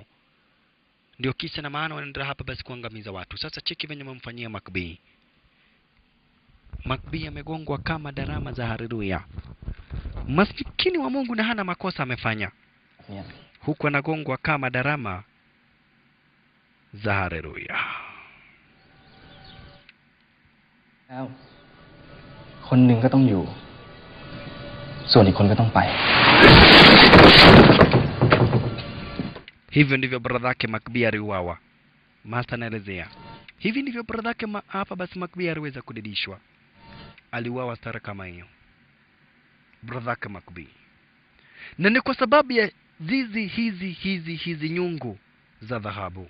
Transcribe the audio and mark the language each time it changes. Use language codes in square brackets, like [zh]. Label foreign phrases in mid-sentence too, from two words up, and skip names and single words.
[sw] Ndio kisa na maana wanaendelea hapa basi kuangamiza watu. Sasa cheki venye wamemfanyia McBee. McBee amegongwa kama darama za haleluya. Maskini wa Mungu na hana makosa amefanya. Huku anagongwa kama darama za haleluya. [th] คนหนึ่งก็ต้องอยู่ส่วนอีกคนก็ต้องไป [sw] Hivyo ndivyo brother yake McBee aliuawa. Master anaelezea. Hivi ndivyo brother yake hapa basi McBee aliweza kudidishwa. Aliuawa stara kama hiyo. Brother yake McBee. Na ni kwa sababu ya hizi nyungu za dhahabu.